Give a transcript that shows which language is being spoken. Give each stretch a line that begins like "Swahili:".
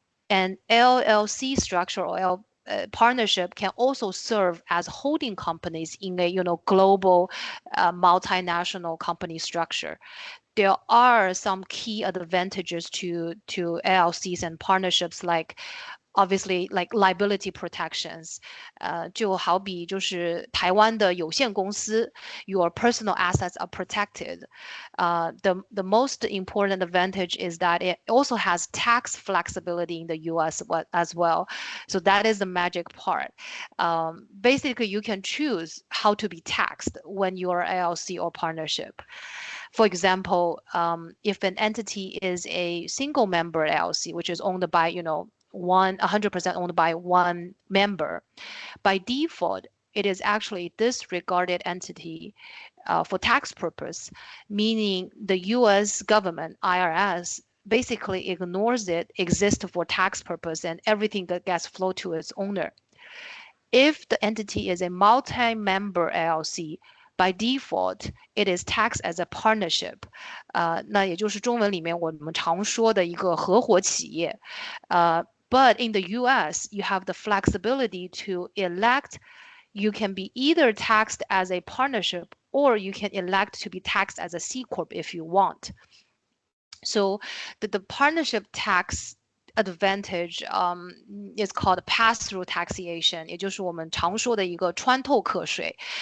English: And LLC structure or partnership can also serve as holding companies in a global multinational company structure. There are some key advantages to LLCs and partnerships, like obviously like liability protections.
Chinese: 就好比就是台湾的有限公司
English: your personal assets are protected. The most important advantage is that it also has tax flexibility in the US as well. So that is the magic part. Basically, you can choose how to be taxed when you are LLC or partnership. For example, if an entity is a single member LLC, which is owned by, 100% owned by one member, by default, it is actually a disregarded entity for tax purpose, meaning the US government, IRS, basically ignores it, exists for tax purpose, and everything that gets flowed to its owner. If the entity is a multi-member LLC, by default, it is taxed as a partnership.
Chinese: 那也就是中文里面我们常说的一个合伙企业。
English: But in the US, you have the flexibility to elect. You can be either taxed as a partnership or you can elect to be taxed as a C Corp if you want. So the partnership tax advantage is called pass-through taxation，
Chinese: 也就是我们常说的一个穿透课税。